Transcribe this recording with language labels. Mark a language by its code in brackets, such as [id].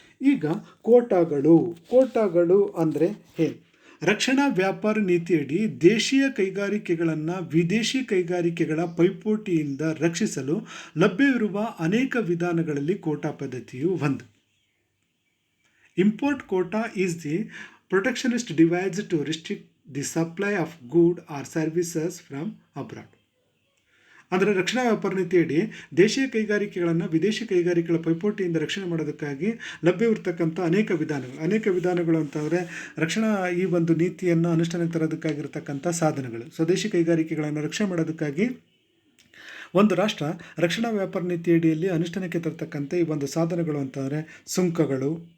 [kn] ಈಗ ಕೋಟಾಗಳು ಅಂದರೆ ಏನು? ರಕ್ಷಣಾ ವ್ಯಾಪಾರ ನೀತಿಯಡಿ ದೇಶೀಯ ಕೈಗಾರಿಕೆಗಳನ್ನು ವಿದೇಶಿ ಕೈಗಾರಿಕೆಗಳ ಪೈಪೋಟಿಯಿಂದ ರಕ್ಷಿಸಲು ಲಭ್ಯವಿರುವ ಅನೇಕ ವಿಧಾನಗಳಲ್ಲಿ ಕೋಟಾ ಪದ್ಧತಿಯು ಒಂದು. [en] Import quota is the protectionist device to restrict the supply of goods or services from abroad. [kn] ಅಂದರೆ ರಕ್ಷಣಾ ವ್ಯಾಪಾರ ನೀತಿಯಡಿ ದೇಶೀಯ ಕೈಗಾರಿಕೆಗಳನ್ನು ವಿದೇಶಿ ಕೈಗಾರಿಕೆಗಳ ಪೈಪೋಟಿಯಿಂದ ರಕ್ಷಣೆ ಮಾಡೋದಕ್ಕಾಗಿ ಲಭ್ಯವಿರ್ತಕ್ಕಂಥ ಅನೇಕ ವಿಧಾನಗಳು ಅಂತಂದರೆ ರಕ್ಷಣಾ ಈ ಒಂದು ನೀತಿಯನ್ನು ಅನುಷ್ಠಾನಕ್ಕೆ ತರೋದಕ್ಕಾಗಿರ್ತಕ್ಕಂಥ ಸಾಧನಗಳು. ಸ್ವದೇಶಿ ಕೈಗಾರಿಕೆಗಳನ್ನು ರಕ್ಷಣೆ ಮಾಡೋದಕ್ಕಾಗಿ ಒಂದು ರಾಷ್ಟ್ರ ರಕ್ಷಣಾ ವ್ಯಾಪಾರ ನೀತಿಯಡಿಯಲ್ಲಿ ಅನುಷ್ಠಾನಕ್ಕೆ ತರತಕ್ಕಂಥ ಈ ಒಂದು ಸಾಧನಗಳು ಅಂತಂದರೆ ಸುಂಕಗಳು,